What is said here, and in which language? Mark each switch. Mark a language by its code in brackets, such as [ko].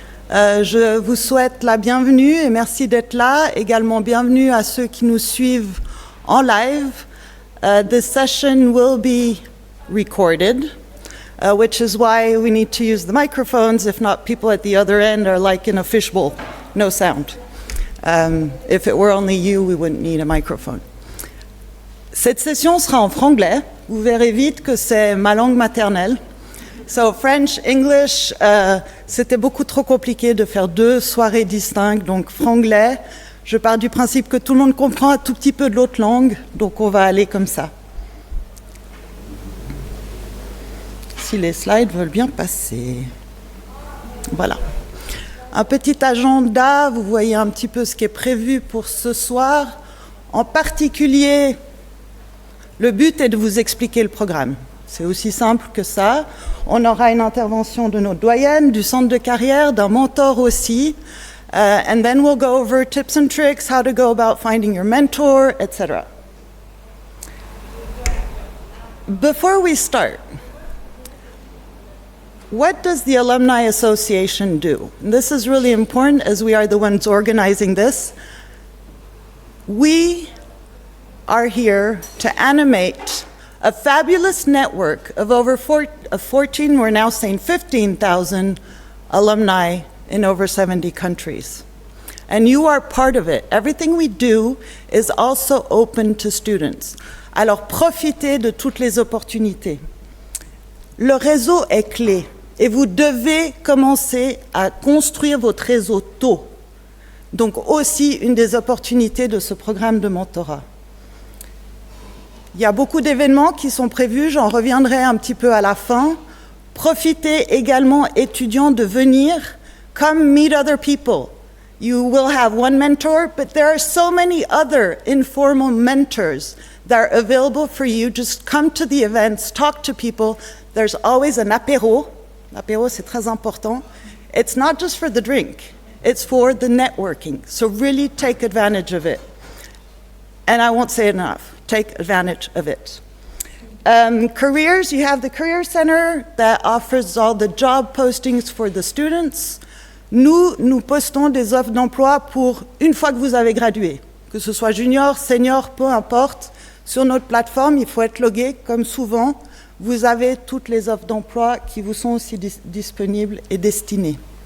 [fr] Je vous souhaite la bienvenue et merci d'être là. Également bienvenue à ceux qui nous suivent en live. [en] This session will be recorded, which is why we need to use the microphones. If not, people at the other end are like in a fishbowl, no sound. If it were only you, we wouldn't need a microphone. [fr] Cette session sera en franglais. Vous verrez vite que c'est ma langue maternelle. [en] So French, English, [fr] c'était beaucoup trop compliqué de faire deux soirées distinctes. Donc franglais, je pars du principe que tout le monde comprend un tout petit peu de l'autre langue. Donc on va aller comme ça. Si les slides veulent bien passer. Voilà. Un petit agenda, vous voyez un petit peu ce qui est prévu pour ce soir. En particulier, le but est de vous expliquer le programme. C'est aussi simple que ça. On aura une intervention de notre doyenne, du centre de carrière, d'un mentor aussi. [en] And then we'll go over tips and tricks, how to go about finding your mentor, etc. Before we start, what does the Alumni Association do? And this is really important as we are the ones organizing this. We are here to animate a fabulous network of over 14, we're now saying 15,000 alumni in over 70 countries. And you are part of it. Everything we do is also open to students. [fr] Alors profitez de toutes les opportunités. Le réseau est clé et vous devez commencer à construire votre réseau tôt. Donc aussi une des opportunités de ce programme de mentorat. Il y a beaucoup d'événements qui sont prévus, j'en reviendrai un petit peu à la fin. Profitez également, étudiants, de venir. [en] Come meet other people. You will have one mentor, but there are so many other informal mentors that are available for you. Just come to the events, talk to people. There's always an apéro. [fr] L'apéro, c'est très important. [en] It's not just for the drink. It's for the networking. So really take advantage of it. And I won't say it enough. Take advantage of it. Careers, you have the Career Center that offers all the job postings for the students. [fr] Nous postons des offres d'emploi pour une fois que vous avez gradué, que ce soit junior, senior, peu importe. Sur notre plateforme, il faut être logué, comme souvent. Vous avez toutes les offres d'emploi qui vous sont aussi disponibles et destinées.